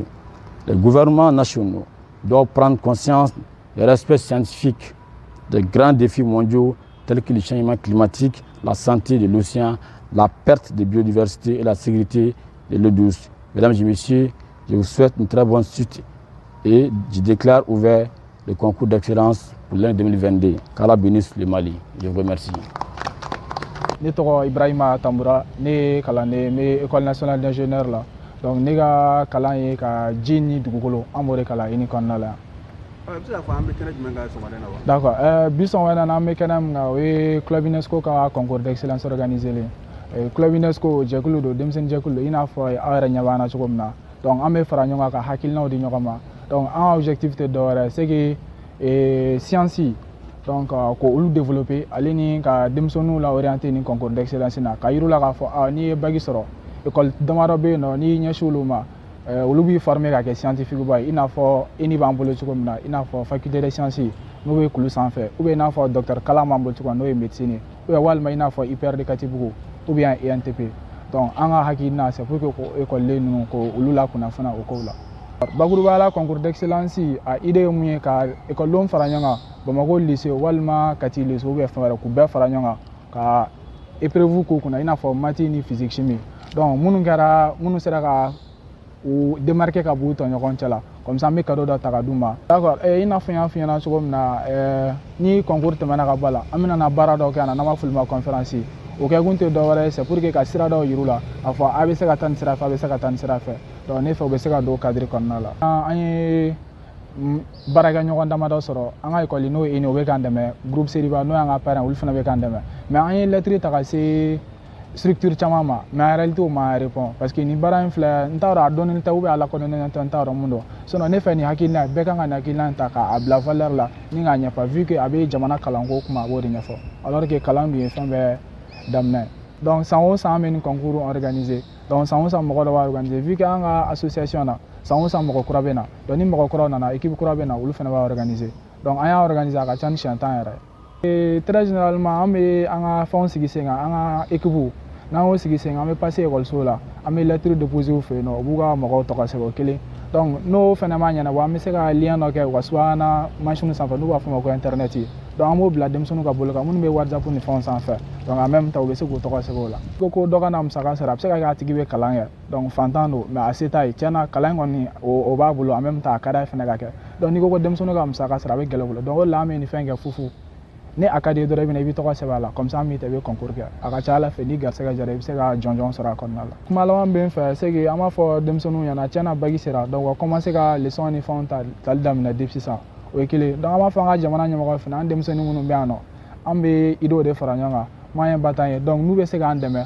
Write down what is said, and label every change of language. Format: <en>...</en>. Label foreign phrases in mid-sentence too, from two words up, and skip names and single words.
<fr>Les gouvernements nationaux doivent prendre conscience des respects scientifiques des grands défis mondiaux tels que le changement climatique, la santé de l'océan, la perte de biodiversité et la sécurité de l'eau douce. Mesdames et messieurs, je vous souhaite une très bonne suite et je déclare ouvert le concours d'excellence pour l'année 2022. Qu'Allah bénisse le Mali. Je vous remercie.</fr> <bm>Ne tɔgɔ Ibrahima Tamboura, ne ye kalanden bɛ</bm> <fr>école nationale d'ingénieur</fr> <bm>la. Donc ne ka kalan ye ka ji ni dugukolo an b'o de kalan INI kɔnɔna la yan. I bɛ se k'a fɔ an bɛ kɛnɛ jumɛn kan sɔgɔmada in na wa? D'accord. Bi sɔgɔmada in na an bɛ kɛnɛ min kan o ye Club UNESCO ka</bm> <fr>concours d'excellence</fr> <bm>organisé len. Club UNESCO jɛkulu don, denmisɛnnin jɛkulu don, i n'a fɔ aw yɛrɛ ɲɛ b'an na cogo min na. Donc an bɛ fara ɲɔgɔn kan ka hakilinaw di ɲɔgɔn ma. Donc an objectif tɛ dɔ wɛrɛ</bm> <fr>c'est que science</fr> <bm>donc ko olu développer ale ni ka denmisɛnninw la orienter ni</bm> <fr>concours d'excellence</fr> <bm>na ka yiru la k'a fɔ n'i ye bac sɔrɔ école damadɔ bɛ yen nɔ n'i ɲɛsin olu ma olu b'i former ka kɛ scientifique ba ye i n'a fɔ INI b'an bolo cogo min na i n'a fɔ</bm> <fr>faculté de sciences</fr> <bm>n'o bɛ Kulu sanfɛ</bm> <fr>ou bien</fr> <bm>i n'a fɔ docteur kalan b'an bolo cogo min na n'o ye médecine ye</bm> <fr>ou bien</fr> <bm>walima i n'a fɔ IPR de Katibugu ou bien ENTP. Donc an ka hakilina</bm> <fr>c'est pour que</fr> <bm>ko école ninnu ko olu la kunnafoniya o kow la. Bakuruba la</bm> <fr>concours d'excellence</fr> <bm>a idée ye mun ye ka écoledenw fara ɲɔgɔn kan Bamako lycée walima Kati lycée</bm> <fr>ou bien</fr> <bm>fɛn wɛrɛ k'u bɛɛ fara ɲɔgɔn kan ka épreuve k'u kunna i n'a fɔ maths ni</bm> <fr>physique chimie.</fr> <bm>Donc minnu sera ka u démarquer ka b'u tɔɲɔgɔn cɛ la</bm> <fr>comme ça</fr> <bm>an bɛ cadeau dɔ ta ka d'u ma. D'accord. I n'a fɔ n y'a f'i ɲɛna cogo min na ni concours tɛmɛna ka bɔ a la an bɛna baara dɔ kɛ yan n'an b'a f'olu ma conférence. O kɛ kun tɛ dɔ wɛrɛ ye</bm> <fr>c'est pour que</fr> <bm>ka sira dɔw yir'u la a fɔ a bɛ se ka taa nin sira fɛ a bɛ se ka taa nin sira fɛ. Donc ne fɛ u bɛ se ka don cadre kɔnɔna la. An ye baarakɛ ɲɔgɔn damadɔ sɔrɔ an ka école n'o ye INI o bɛ k'an dɛmɛ groupe Seriba n'o y'an ka parrain olu fana bɛ k'an dɛmɛ mais an ye lettre ta ka se structure caman ma</bm> <fr>mais en réalité</fr> <bm>o ma répond parce que nin baara in filɛ n t'a dɔn a dɔnnen tɛ ou bien a lakodɔnnen tɛ n t'a dɔn mun don sinon ne fɛ nin hakilina bɛɛ kan ka nin hakilina ta k'a bila valeur la ni k'a ɲɛfɔ</bm> <fr>vu que</fr> <bm>a bɛ jamana kalanko kuma a b'o de ɲɛfɔ</bm> <fr>alors que</fr> <bm>kalan dun ye fɛn bɛɛ daminɛ. Donc san o san an bɛ nin concours organisé donc san o san mɔgɔ dɔ b'a organisé</bm> <fr>vu que</fr> <bm>an ka association na san o san mɔgɔ kura bɛ na donc ni mɔgɔ kuraw nana équipe kura bɛ na olu fana b'a organisé donc an y'a organisé a ka ca ni siɲɛ 10 yɛrɛ.</bm> <fr>Et très généralement</fr> <bm>an bɛ an ka fɛnw sigi sen kan an ka équipe n'an y'o sigi sen kan an bɛ passer école la an bɛ lettre déposer u fɛ yen nɔ u b'u ka mɔgɔw tɔgɔ sɛbɛn o kelen donc n'o fana ma ɲɛnabɔ an bɛ se ka lien dɔ kɛ u ka subahana machine sanfɛ n'u b'a fɔ o ma ko internet donc an b'o bila denmisɛnninw ka bolo kan minnu bɛ WhatsApp ni fɛnw sanfɛ donc</bm> <fr>en même temps</fr> <bm>u bɛ se k'u tɔgɔ sɛbɛn o la ko dɔ ka na musaka sara a bɛ se ka kɛ a tigi bɛ kalan kɛ donc fantan don mais a se t'a ye tiɲɛna kalan kɔni o b'a bolo</bm> <fr>en même temps</fr> <bm>a ka d'a ye fɛnɛ ka kɛ donc n'i ko ko denmisɛnninw ka musaka sara a bɛ gɛlɛya u bolo donc o de la an bɛ nin fɛn kɛ fufu ni a ka di ye dɔrɔn i bɛ na i bɛ tɔgɔ sɛbɛn a la</bm> <fr>comme ça</fr> <bm>an b'i ta i bɛ concours kɛ a ka ca Ala fɛ ni garisɛgɛ jara i bɛ se ka jɔnjɔn sɔrɔ a kɔnɔna la kuma laban bɛ n fɛ</bm> <fr>c'est que</fr> <bm>an b'a fɔ denmisɛnninw ɲɛna tiɲɛna bagi sera donc u ka commencer ka leçon ni fɛnw tali daminɛ depuis sisan o ye kelen donc an b'a fɔ an ka jamana ɲɛmɔgɔw fana an denmisɛnnin minnu bɛ yan nɔ an bɛ idéo de fara ɲɔgɔn kan moyen ba t'an ye donc n'u bɛ se k'an dɛmɛ</bm>